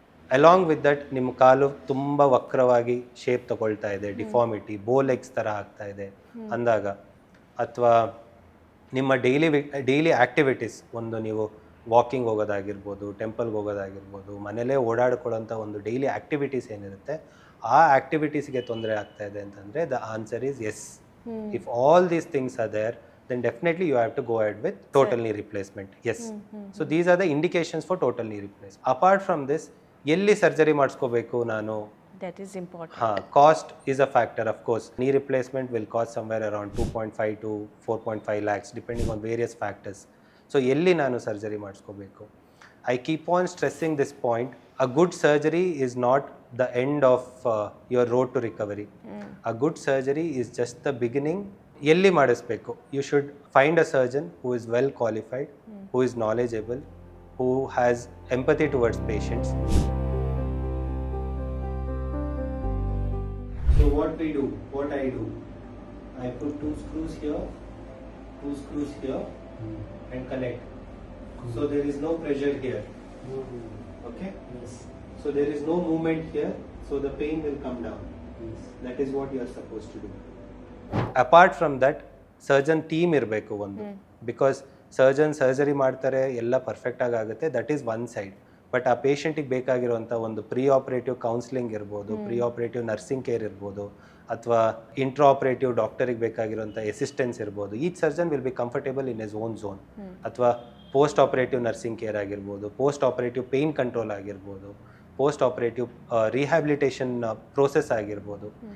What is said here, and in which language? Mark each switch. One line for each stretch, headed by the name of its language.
English: along with that
Kannada: ನಿಮ್ಮ ಕಾಲು ತುಂಬ ವಕ್ರವಾಗಿ shape ತಗೊಳ್ತಾ ಇದೆ, ಡಿಫಾರ್ಮಿಟಿ, ಬೋ ಲೆಗ್ಸ್ ಥರ ಆಗ್ತಾ ಇದೆ ಅಂದಾಗ, ಅಥವಾ ನಿಮ್ಮ ಡೈಲಿ ಆಕ್ಟಿವಿಟೀಸ್, ಒಂದು ನೀವು ವಾಕಿಂಗ್ ಹೋಗೋದಾಗಿರ್ಬೋದು, ಟೆಂಪಲ್ಗೆ ಹೋಗೋದಾಗಿರ್ಬೋದು, ಮನೇಲೇ ಓಡಾಡ್ಕೊಳ್ಳೋಂಥ ಒಂದು ಡೈಲಿ ಆಕ್ಟಿವಿಟೀಸ್ ಏನಿರುತ್ತೆ, ಆ ಆಕ್ಟಿವಿಟೀಸ್ಗೆ ತೊಂದರೆ ಆಗ್ತಾ ಇದೆ ಅಂತಂದರೆ
English: The answer is yes. If all these things are there, then definitely you have to go ahead with total knee replacement. Yes. So these are the indications for total knee replacement. Apart from this,
Kannada: ಎಲ್ಲಿ surgery ಮಾಡಿಸ್ಕೋಬೇಕು ನಾನು?
English: That is important. Cost is a factor, of course. Knee replacement will cost somewhere around 2.5 to 4.5 lakhs depending on various factors.
Kannada: So ಎಲ್ಲಿ ನಾನು surgery ಮಾಡಿಸ್ಕೋಬೇಕು?
English: I keep on stressing this point. A good surgery is not the end of your road to recovery. A good surgery is just the beginning.
Kannada: ಎಲ್ಲಿ ಮಾಡಿಸ್ಬೇಕು?
English: You should find a surgeon who is well qualified, who is knowledgeable, who has empathy towards patients. So what I do, I put 2 screws here, 2 screws here and connect. So there is no pressure here. Okay? Yes. So there is no movement here, so the pain will come down. Yes. That is what you are supposed to do. Apart from that, surgeon team
Kannada: ಇರಬೇಕು ಒಂದು. Because surgeon surgery ಮಾಡ್ತಾರೆ, ಎಲ್ಲ ಪರ್ಫೆಕ್ಟಾಗಿ ಆಗುತ್ತೆ,
English: That is one side.
Kannada: But ಆ ಪೇಷಂಟಿಗೆ ಬೇಕಾಗಿರುವಂಥ ಒಂದು pre operative counselling ಇರ್ಬೋದು, ಪ್ರೀ ಆಪರೇಟಿವ್ ನರ್ಸಿಂಗ್ ಕೇರ್ ಇರ್ಬೋದು, ಅಥವಾ ಇಂಟ್ರಾ ಆಪರೇಟಿವ್ ಡಾಕ್ಟರಿಗೆ ಬೇಕಾಗಿರುವಂಥ ಅಸಿಸ್ಟೆನ್ಸ್ ಇರ್ಬೋದು.
English: Each surgeon will be comfortable in his own zone.
Kannada: ಅಥವಾ ಪೋಸ್ಟ್ ಆಪರೇಟಿವ್ ನರ್ಸಿಂಗ್ ಕೇರ್ ಆಗಿರ್ಬೋದು, ಪೋಸ್ಟ್ ಆಪರೇಟಿವ್ ಪೇಯ್ನ್ ಕಂಟ್ರೋಲ್ ಆಗಿರ್ಬೋದು, ಪೋಸ್ಟ್ ಆಪರೇಟಿವ್ ರಿಹ್ಯಾಬಿಲಿಟೇಷನ್ ಪ್ರೋಸೆಸ್ ಆಗಿರ್ಬೋದು.